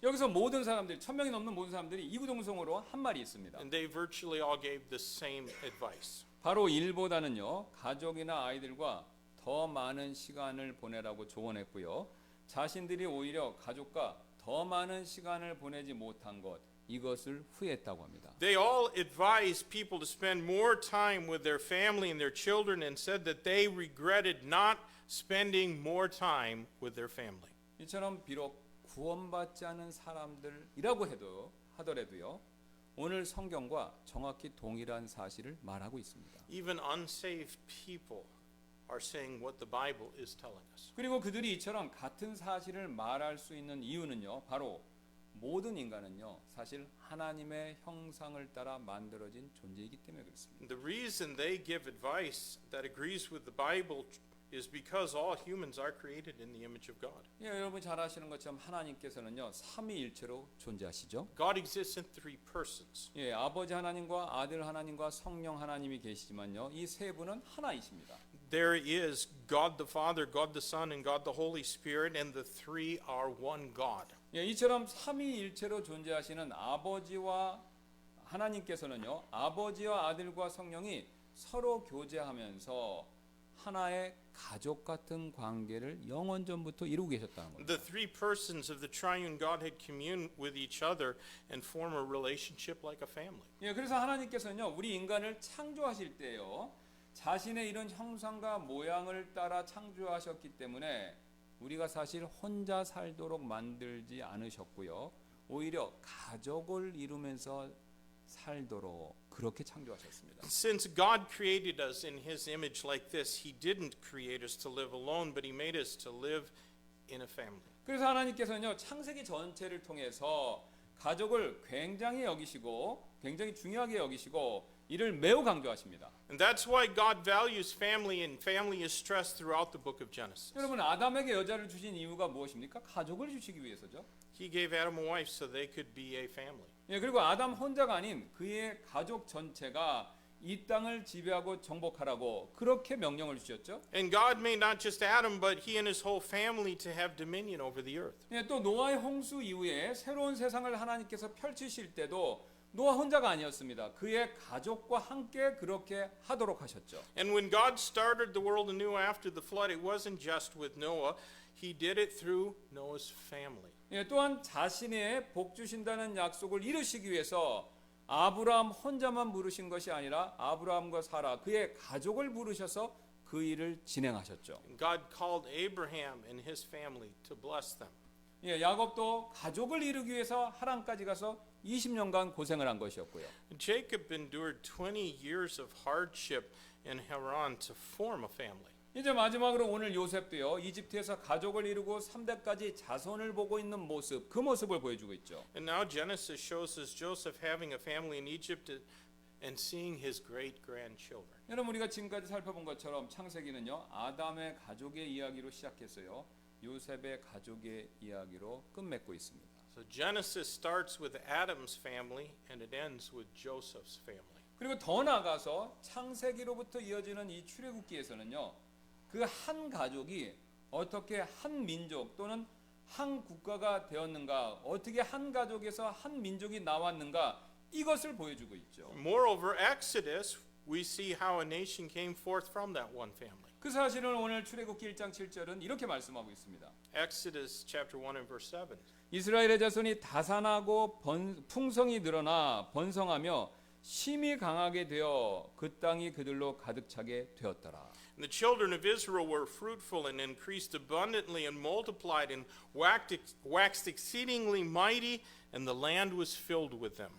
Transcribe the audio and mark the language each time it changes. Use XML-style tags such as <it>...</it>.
<ko>여기서 모든 사람들 1000명이 넘는 모든 사람들이 이구동성으로 한 말이 있습니다.</ko> <en>And they virtually all gave the same advice.</en> <ko>바로 일보다는요 가족이나 아이들과 더 많은 시간을 보내라고 조언했고요. 자신들이 오히려 가족과 더 많은 시간을 보내지 못한 것 이것을 후회했다고 합니다.</ko> <en>They all advised people to spend more time with their family and their children and said that they regretted not spending more time with their family.</en> <ko>이처럼 비록 구원받지 않은 사람들이라고 하더라도요. 오늘 성경과 정확히 동일한 사실을 말하고 있습니다.</ko> <en>Even unsaved people are saying what the Bible is telling us.</en> <ko>그리고 그들이 이처럼 같은 사실을 말할 수 있는 이유는요. 바로 모든 인간은요. 사실 하나님의 형상을 따라 만들어진 존재이기 때문에 그렇습니다.</ko> <en>The reason they give advice that agrees with the Bible is because all humans are created in the image of God.</en> <ko>예, 여러분 잘 아시는 것처럼 하나님께서는요. 삼위일체로 존재하시죠.</ko> <en>God exists in three persons.</en> <ko>예, 아버지 하나님과 아들 하나님과 성령 하나님이 계시지만요. 이 세 분은 하나이십니다.</ko> <en>There is God the Father, God the Son, and God the Holy Spirit, and the three are one God.</en> <ko>예, 이처럼 삼위일체로 존재하시는 아버지와 하나님께서는요. 아버지와 아들과 성령이 서로 교제하면서 하나의 가족 같은 관계를 영원전부터 이루고 계셨다는 겁니다.</ko> <en>The three persons of the triune Godhead commune with each other and form a relationship like a family.</en> <ko>예, 그래서 하나님께서는요. 우리 인간을 창조하실 때요. 자신의 이런 형상과 모양을 따라 창조하셨기 때문에 우리가 사실 혼자 살도록 만들지 않으셨고요. 오히려 가족을 이루면서 살도록 그렇게 창조하셨습니다.</ko> <en>Since God created us in His image like this, He didn't create us to live alone, but He made us to live in a family.</en> <ko>그래서 하나님께서는요. 창세기 전체를 통해서 가족을 굉장히 여기시고 굉장히 중요하게 여기시고 이를 매우 강조하십니다.</ko> <en>And that's why God values family, and family is stressed throughout the book of Genesis.</en> <ko>여러분 아담에게 여자를 주신 이유가 무엇입니까? 가족을 주시기 위해서죠.</ko> <en>He gave Adam a wife so they could be a family.</en> <ko>예, 그리고 아담 혼자가 아닌 그의 가족 전체가 이 땅을 지배하고 정복하라고 그렇게 명령을 주셨죠.</ko> <en>And God made not just Adam, but he and his whole family to have dominion over the earth.</en> <ko>예, 또 노아의 홍수 이후에 새로운 세상을 하나님께서 펼치실 때도 노아 혼자가 아니었습니다. 그의 가족과 함께 그렇게 하도록 하셨죠.</ko> <en>And when God started the world anew after the flood, it wasn't just with Noah. He did it through Noah's family.</en> <ko>예, 또한 자신의 복 주신다는 약속을 이루시기 위해서 아브라함 혼자만 부르신 것이 아니라 아브라함과 사라 그의 가족을 부르셔서 그 일을 진행하셨죠.</ko> <en>And God called Abraham and his family to bless them.</en> <ko>예, 야곱도 가족을 이루기 위해서 하란까지 가서 20년간 고생을 한 것이었고요.</ko> <en>Jacob endured 20 years of hardship in Haran to form a family.</en> <ko>이제 마지막으로 오늘 요셉도요. 이집트에서 가족을 이루고 3대까지 자손을 보고 있는 모습, 그 모습을 보여주고 있죠.</ko> <en>And now Genesis shows us Joseph having a family in Egypt and seeing his great grandchildren.</en> <ko>여러분 우리가 지금까지 살펴본 것처럼 창세기는요. 아담의 가족의 이야기로 시작했어요. 요셉의 가족의 이야기로 끝맺고 있습니다.</ko> <en>So Genesis starts with Adam's family and it ends with Joseph's family.</en> <ko>그리고 더 나아가서 창세기로부터 이어지는 이 출애굽기에서는요. 그 한 가족이 어떻게 한 민족 또는 한 국가가 되었는가, 어떻게 한 가족에서 한 민족이 나왔는가 이것을 보여주고 있죠.</ko> <en>Moreover, Exodus, we see how a nation came forth from that one family.</en> <ko>그 사실을 오늘 출애굽기 1장 7절은 이렇게 말씀하고 있습니다.</ko> <en>Exodus chapter 1 and verse 7.</en> <ko>이스라엘의 자손이 다산하고 풍성이 늘어나 번성하며 심히 강하게 되어 그 땅이 그들로 가득 차게 되었더라.</ko> <en>And the children of Israel were fruitful and increased abundantly and multiplied and waxed exceedingly mighty, and the land was filled with them.</en>